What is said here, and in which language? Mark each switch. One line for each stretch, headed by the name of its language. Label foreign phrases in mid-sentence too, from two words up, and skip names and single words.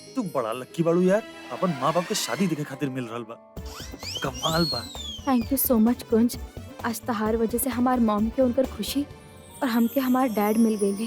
Bhojpuri: बड़ा लक्की बाड़ू यार, अपन माँ बाप के शादी देखे खातिर मिल रहल बा। कमाल बा।
English: thank you so much कुंज।
Bhojpuri: आज तहार वजह से हमार मॉम के उनकर खुशी और हमके हमार डैड मिल गए।